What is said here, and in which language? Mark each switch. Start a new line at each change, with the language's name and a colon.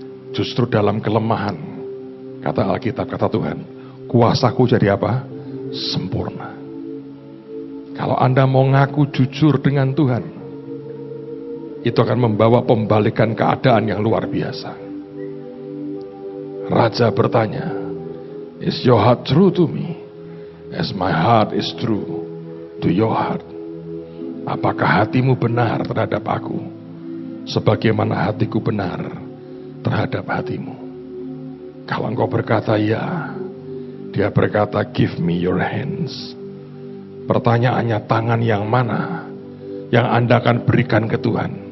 Indonesian: Justru dalam kelemahan, kata Alkitab, kata Tuhan, kuasaku jadi apa? Sempurna. Kalau Anda mau ngaku jujur dengan Tuhan, itu akan membawa pembalikan keadaan yang luar biasa. Raja bertanya,
English: is your heart true to me? As my heart is true to your heart.
Indonesian: Apakah hatimu benar terhadap aku, sebagaimana hatiku benar terhadap hatimu? Kalau engkau berkata ya, dia berkata,
English: give me your hands.
Indonesian: Pertanyaannya, tangan yang mana yang Anda akan berikan ke Tuhan?